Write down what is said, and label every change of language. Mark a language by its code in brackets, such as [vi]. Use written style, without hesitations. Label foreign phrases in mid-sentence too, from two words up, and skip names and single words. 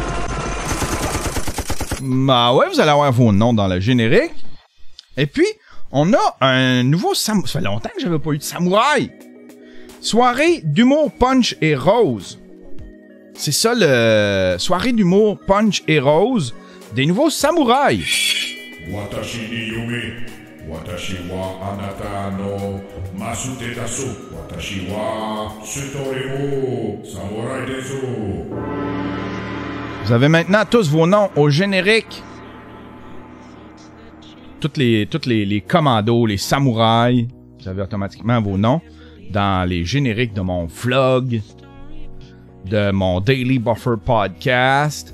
[fr] Bah ouais, vous allez avoir vos noms dans le générique. Et puis, on a un nouveau samouraï. Ça fait longtemps que j'avais pas eu de samouraï. Soirée d'humour punch et rose. C'est ça le... Soirée d'humour punch et rose des nouveaux samouraïs. [ja] 私に夢。私はあなたのマステダス. 私はストレモ侍です. [fr] Vous avez maintenant tous vos noms au générique. Toutes les commandos, les samouraïs, vous avez automatiquement vos noms dans les génériques de mon vlog, de mon Daily Buffer Podcast.